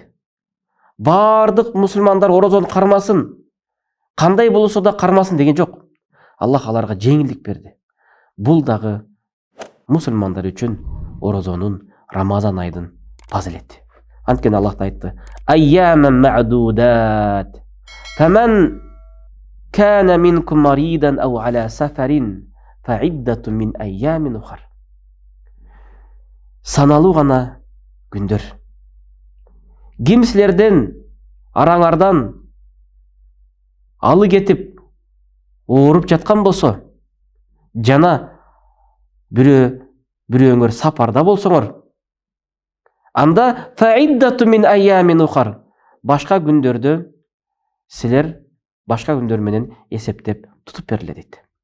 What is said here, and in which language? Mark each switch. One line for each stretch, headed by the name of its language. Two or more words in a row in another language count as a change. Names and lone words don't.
Kyrgyz: Бардык мусулмандар орозону кармасын, кандай болсо да кармасын деген жок. Аллах аларга жеңилдик берди. Бул дагы мусулмандар үчүн орозонун, Рамазан айдын фазилети. Анткени Аллах айтты:
Arabic: "أياما معدودات. فمن كان منكم مريضا أو على سفر فعدة من أيام أخر."
Kyrgyz: Саналуу гана күндөр. Ким силерден араңардан алы кетип ооруп жаткан болсо, жана бирөөңөр сапарда болсоңор, анда
Arabic: فعدة من أيام أخر,
Kyrgyz: башка күндөрдө силер башка күндөр менен эсептеп тутуп берилет дейт.